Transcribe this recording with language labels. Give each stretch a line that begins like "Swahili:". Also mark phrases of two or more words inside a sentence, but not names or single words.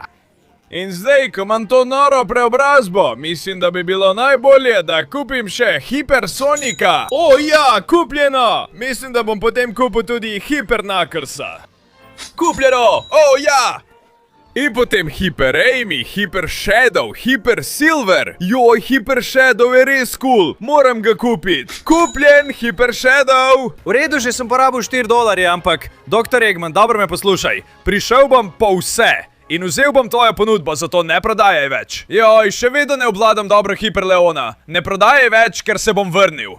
Slovenian: In zdaj, ko imam to noro preobrazbo, mislim, da bi bilo najbolje, da kupim še Hypersonika. Ja, kupljeno! Mislim, da bom potem kupil tudi Hyperknucklesa. Kupljeno! Ja! In potem Hyper Amy, Hyper Shadow, Hyper Silver. Joj, Hyper Shadow je res cool. Moram ga kupiti. Kupljen, Hyper Shadow. V redu, že sem porabil $4, ampak Dr. Eggman, dobro me poslušaj. Prišel bom po vse. In vzel bom tvojo ponudbo, zato ne prodajaj več. Joj, še vedno ne obvladam dobro Hyperleona. Ne prodajaj več, ker se bom vrnil.